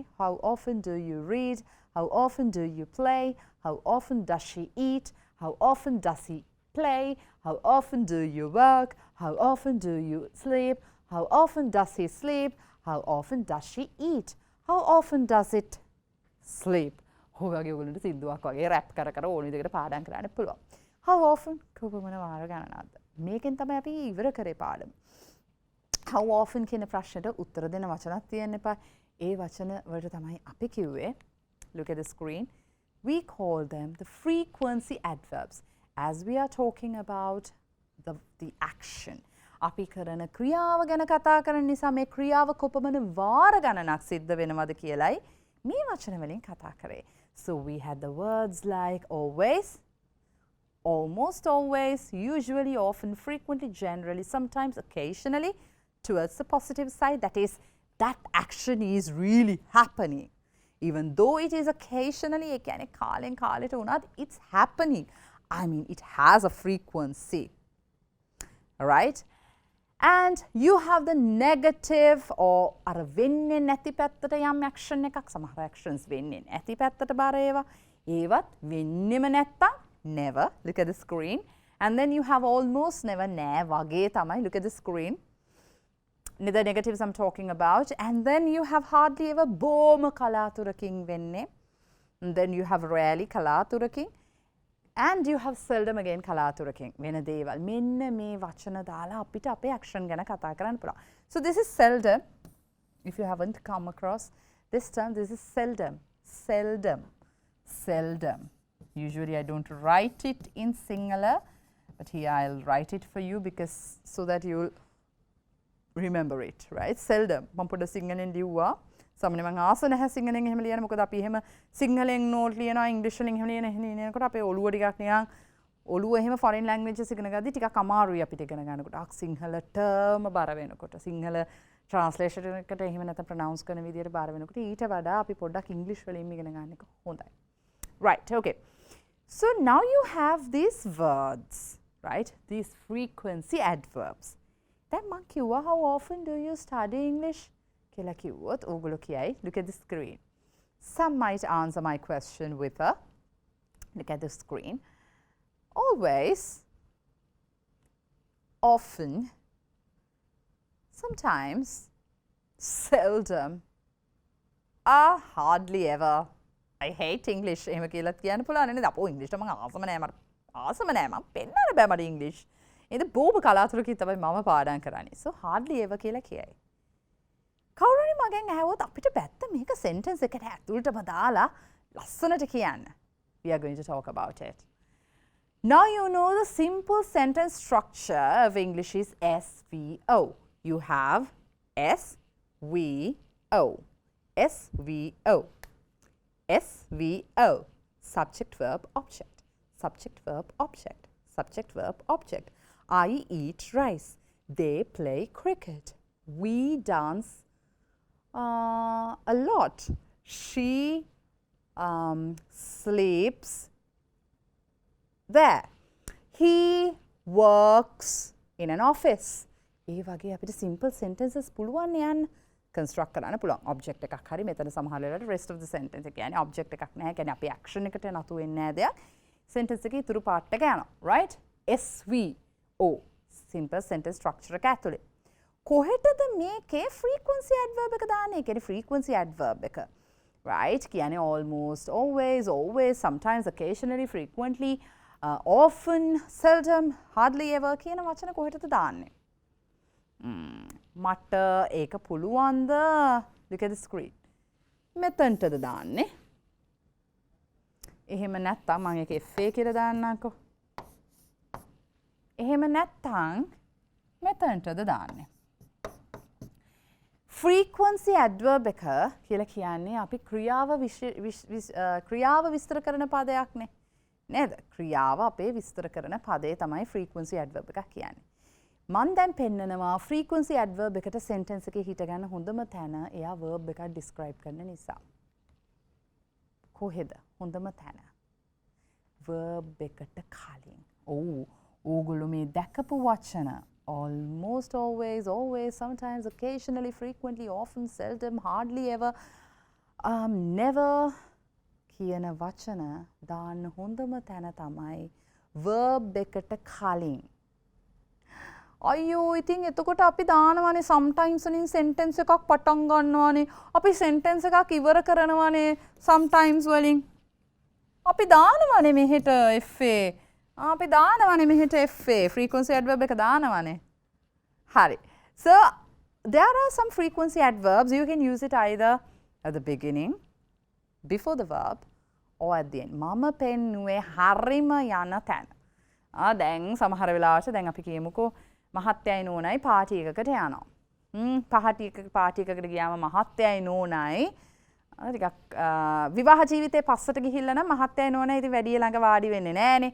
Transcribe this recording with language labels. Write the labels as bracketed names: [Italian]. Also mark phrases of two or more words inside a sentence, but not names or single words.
[English] How often do you read? How often do you play? How often does she eat? How often does he play? How often do you work? How often do you sleep? How often does he sleep? How often does she eat? How often does it sleep? [Sinhala] ඔයගේ ඔයගොල්ලන්ට සින්දුවක් වගේ රැප් කර ඕන විදිහකට පාඩම් කරන්න පුළුවන්. [English] How often [Sinhala] කොපමණ වාර ගණනක්ද? මේකෙන් තමයි අපි ඉවර කරේ පාඩම. [English] How often [Sinhala] කියන ප්‍රශ්නෙට උත්තර දෙන වචනක් තියෙන්න එපා. ඒ වචන වලට තමයි අපි කිව්වේ. [English] Look at the screen. We call them the frequency adverbs as we are talking about the action. [Sinhala] අපි කරන ක්‍රියාව ගැන කතා කරන නිසා මේ ක්‍රියාව කොපමණ වාර ගණනක් සිද්ධ වෙනවද කියලයි මේ වචන වලින් කතා කරේ. [English] So we had the words like always, almost always, usually, often, frequently, generally, sometimes, occasionally, towards the positive side. That is, that action is really happening. Even though it is occasionally, it's happening. I mean, it has a frequency. Alright? And you have the negative or [Sinhala] අර වෙන්නේ නැති පැත්තට යම් [English] action එකක්. [Sinhala] සමහර actions වෙන්නේ නැති පැත්තට බර ඒවා. ඒවත් වෙන්නෙම නැත්තම් never. [English] Look at the screen. And then you have almost never [Sinhala] නෑ වගේ තමයි. [English] Look at the screen. The negatives I'm talking about. And then you have hardly ever [Sinhala] බොම කලාතුරකින් වෙන්නේ. [English] And then you have rarely කලාතුරකින්. And you have seldom again [Sinhala] කලාතුරකින් වෙන දේවල්. මෙන්න මේ වචන දාලා අපිට අපේ action ගැන කතා කරන්න පුළුවන්. [English] So this is seldom. If you haven't come across this term, this is seldom. Seldom. Usually I don't write it in singular, but here I'll write it for you because so that you'll remember it, right? Seldom. [Sinhala] මම පොඩ සිංහලෙන් ලිව්වා. සාමාන්‍යයෙන් මම ආස නැහැ සිංහලෙන් එහෙම ලියන්න. මොකද අපි එහෙම සිංහලෙන් නෝට් ලියනවා ඉංග්‍රීසි වලින් එහෙම ලියනකොට අපේ ඔළුව ටිකක් නිකන් ඔළුව එහෙම [English] foreign languages [Sinhala] ඉගෙන ගද්දි ටිකක් අමාරුයි අපිට ඉගෙන ගන්නකොට. සිංහල ටර්ම බර වෙනකොට සිංහල ට්‍රාන්ස්ලේෂන් එකට එහෙම නැත්නම් ප්‍රොනවුන්ස් කරන විදියට බර වෙනකොට ඊට වඩා අපි පොඩ්ඩක් ඉංග්‍රීසි වලින් ඉගෙන ගන්න එක හොඳයි. [English] Right, okay. So now you have these words, right? These frequency adverbs. Then [Sinhala] මම කිව්වා [English] how often do you study English? [Sinhala] කියලා කිව්වොත් ඕගොල්ලෝ කියයි. [English] Look at the screen. Some might answer my question with a look at the screen. Always, often, sometimes, seldom, hardly ever. I hate English. [Sinhala] එහෙම කියලා කියන්න පුළුවන් නේද? අපෝ ඉංග්‍රීසියට මම ආසම නෑ මට. ආසම නෑ මම පෙන්නන්න බෑ මට ඉංග්‍රීසි. ඒද බොහොම කලාතුරකින් තමයි මම පාඩම් කරන්නේ. [English] So hardly ever [Sinhala] කියලා කියයි. කවුරු හරි මගෙන් ඇහුවොත් අපිට පැත්ත මේක sentence එකට ඇතුළටම දාලා ලස්සනට කියන්න. [English] We are going to talk about it. Now you know the simple sentence structure of English is SVO. You have SVO. SVO. SVO. Subject, verb, object. Subject, verb, object. Subject, verb, object. I eat rice. They play cricket. We dance a lot. She sleeps there. He works in an office. [Sinhala] ඒ වගේ අපිට [English] simple sentences [Sinhala] පුළුවන් යන්න construct කරන්න පුළුවන්. object එකක් හරි මෙතන සමහර වෙලාවට [English] rest of the sentence [Sinhala] එක කියන්නේ object එකක් නැහැ. කියන්නේ අපි action එකට නතු වෙන්නේ නැහැ දෙයක්. sentence එකේ ඉතුරු part එක යනවා. right? [English] SVO simple sentence structure [Sinhala] එක ඇතුලේ. කොහෙටද මේකේ [English] frequency adverb [Sinhala] එක දාන්නේ? කියන්නේ [English] frequency adverb [Sinhala] එක. right? කියන්නේ [English] almost, always, sometimes, occasionally, frequently, often, seldom, hardly ever [Sinhala] කියන වචන කොහෙටද දාන්නේ? මට ඒක පුළුවන්ද? Look at the screen. මෙතනටද දාන්නේ? එහෙම නැත්නම් මම ඒක FA කියලා දාන්නම්කෝ. එහෙම නැත්නම් මෙතනටද දාන්නේ? [English] frequency adverb [Sinhala] එක කියලා කියන්නේ අපි ක්‍රියාව විස්තර කරන පදයක් නේ. නේද? ක්‍රියාව අපේ විස්තර කරන පදේ තමයි [English] frequency adverb [Sinhala] එකක් කියන්නේ. මම දැන් පෙන්නනවා [English] frequency adverb [Sinhala] එකට sentence එකේ හිට ගන්න හොඳම තැන එයා verb එකක් describe කරන නිසා. කොහෙද? හොඳම තැන. verb එකට කලින්. ඕගොල්ලෝ මේ දැකපු වචන [English] almost, always, sometimes, occasionally, frequently, often, seldom, hardly ever, never [Sinhala] කියන වචන දාන්න හොඳම තැන තමයි verb එකට කලින්. අයියෝ ඉතින් එතකොට අපි දානවානේ sometimes වලින් sentence එකක් පටන් ගන්නවානේ. අපි sentence එකක් ඉවර කරනවානේ sometimes වලින්. අපි දානවානේ මෙහෙට FA. අපි දානවානේ මෙහෙට [English] FA frequency adverb [Sinhala] එක දානවානේ. හරි. [English] So there are some frequency adverbs. You can use it either at the beginning, before the verb, or at the end. [Sinhala] මම පෙන්නුවේ හරිම යන තැන. දැන් සමහර වෙලාවට දැන් අපි කියමුකෝ මහත්තයයි නෝනයි පාටි එකකට යනවා. පාටි එකකට ගියාම මහත්තයයි නෝනයි ටිකක් විවාහ ජීවිතේ පස්සට ගිහිල්ලා නම් මහත්තයයි නෝනයි ඉතින් වැඩි ළඟ වාඩි වෙන්නේ නැහනේ.